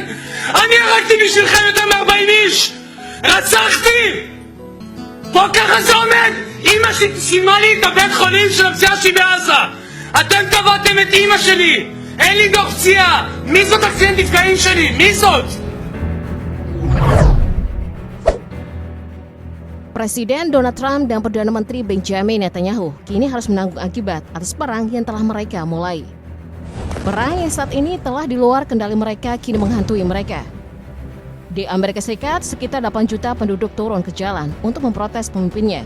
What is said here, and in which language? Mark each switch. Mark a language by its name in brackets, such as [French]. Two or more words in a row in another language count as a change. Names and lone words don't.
[Hebrew] אני הרגתי בשבילכם יותר מ-40 איש! רצחתי! פה ככה זה עומד! אמא שלי סיימה לי את הבית חולים של הפציעה שלי בעזה! אתם קבעתם את אמא שלי! אין לי דוח פציעה! מי זאת הקצינת נפגעים שלי? מי זאת? [Indonesian] Presiden Donald Trump dan Perdana Menteri Benjamin Netanyahu kini harus menanggung akibat atas perang yang telah mereka mulai. Perang yang saat ini telah di luar kendali mereka kini menghantui mereka. Di Amerika Serikat, sekitar 8 juta penduduk turun ke jalan untuk memprotes pemimpinnya.